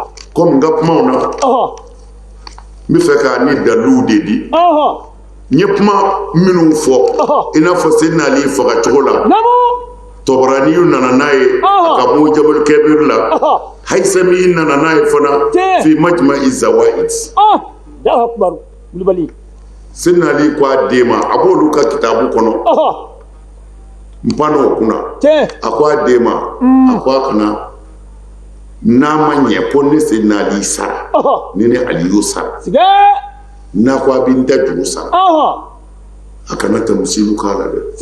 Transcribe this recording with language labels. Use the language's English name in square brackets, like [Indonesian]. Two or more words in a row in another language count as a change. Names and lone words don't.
[Bambara] Komi n ka kumaw na. N bɛ fɛ k'a ni daliluw de di. N ye kuma minnu fɔ i n'a fɔ Seydina Ali faga cogo la. Tɔbaraniyu nana n'a ye a ka mun Jabal Kebir la. Hayisami nana n'a ye fana fi Majma'i Zawaid. [Arabic] الله أكبر. [Bambara] Wulibali. Seydina Ali ko a den ma a b'olu ka kitabu kɔnɔ. N panna o kunna. A ko a den ma a ko a kana n'a ma ɲɛ ko ne Seydina Ali sara ni ne Ali y'o sara. N'a ko a bɛ n da juru sara a kana tamsilu k'a la dɛ.